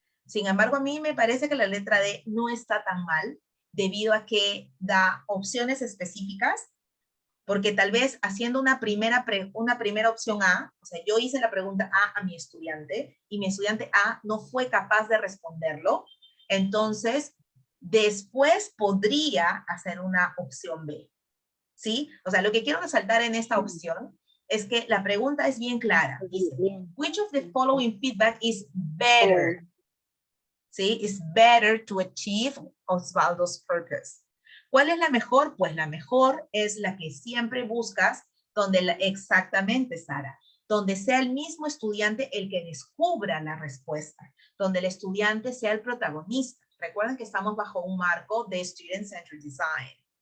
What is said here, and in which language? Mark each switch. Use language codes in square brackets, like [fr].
[es] Sin embargo, a mí me parece que la letra D no está tan mal, debido a que da opciones específicas, porque tal vez haciendo una primera opción A, o sea, yo hice la pregunta A mi estudiante, y mi estudiante A no fue capaz de responderlo, entonces después podría hacer una opción B, ¿sí? O sea, lo que quiero resaltar en esta opción es que la pregunta es bien clara. Dice, [en] which of the following feedback is better? ¿Sí? Is better to achieve Osvaldo's purpose. [es] ¿Cuál es la mejor? Pues la mejor es la que siempre buscas, exactamente, Sara, donde sea el mismo estudiante el que descubra la respuesta, donde el estudiante sea el protagonista. Recuerden que estamos bajo un marco de Student-Centered Design.